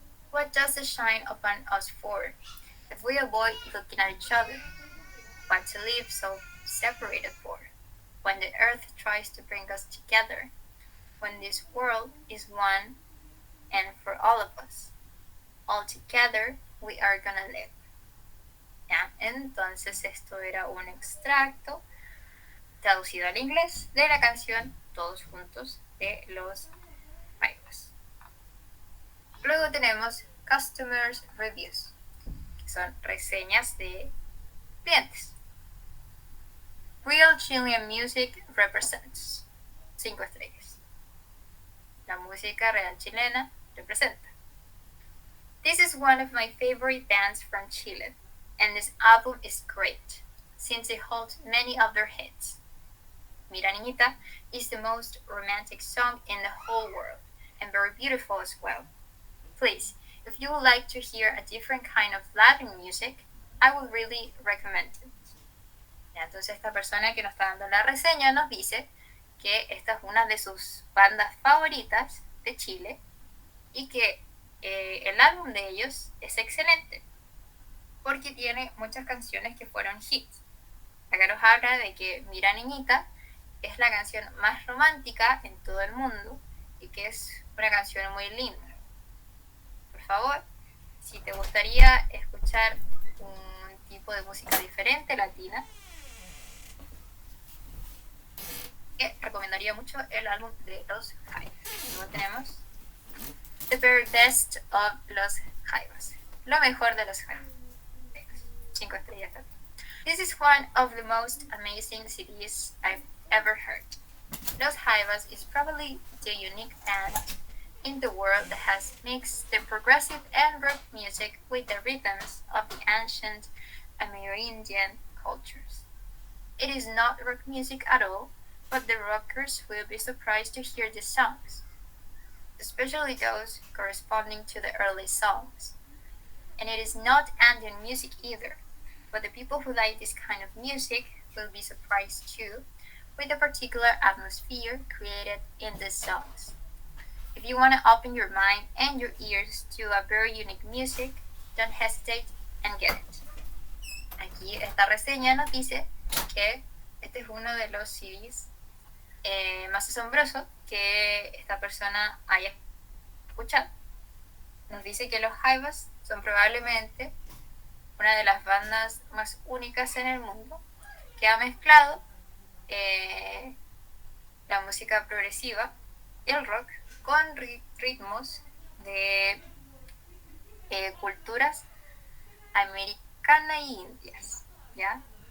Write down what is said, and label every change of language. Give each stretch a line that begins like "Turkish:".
English: What does the shine upon us for? If we avoid looking at each other, what to live so separated for? When the earth tries to bring us together, when this world is one and for all of us, all together we are gonna live.
Spanish: ¿Ya? Entonces esto era un extracto traducido al inglés de la canción Todos Juntos de los Jaivas. Luego tenemos Customers Reviews, que son reseñas de clientes.
English: Real Chilean Music Represents,
Spanish: 5 estrellas. La música real chilena representa.
English: This is one of my favorite bands from Chile, and this album is great, since it holds many of their hits. Mira Niñita is the most romantic song in the whole world, and very beautiful as well. Please, if you would like to hear a different kind of Latin music, I would really recommend it.
Spanish: Entonces esta persona que nos está dando la reseña nos dice que esta es una de sus bandas favoritas de Chile y que el álbum de ellos es excelente porque tiene muchas canciones que fueron hits. Acá nos habla de que Mira Niñita es la canción más romántica en todo el mundo y que es una canción muy linda. Por favor, si te gustaría escuchar un tipo de música diferente, latina, recomendaría mucho el álbum de los Jaivas. Luego tenemos The Very Best of los Jaivas, lo mejor de los Jaivas, 5 estrellas también.
English: This is one of the most amazing CDs I've ever heard. Los Jaivas is probably the unique band in the world that has mixed the progressive and rock music with the rhythms of the ancient Amerindian cultures. It is not rock music at all, but the rockers will be surprised to hear the songs, especially those corresponding to the early songs. And it is not ambient music either, but the people who like this kind of music will be surprised too, with the particular atmosphere created in these songs. If you want to open your mind and your ears to a very unique music, don't hesitate and get it.
Spanish: Aquí esta reseña nos dice que este es uno de los CDs más asombroso que esta persona haya escuchado. Nos dice que los Jaivas son probablemente una de las bandas más únicas en el mundo que ha mezclado la música progresiva y el rock con ritmos de culturas americanas e indias, ¿ya?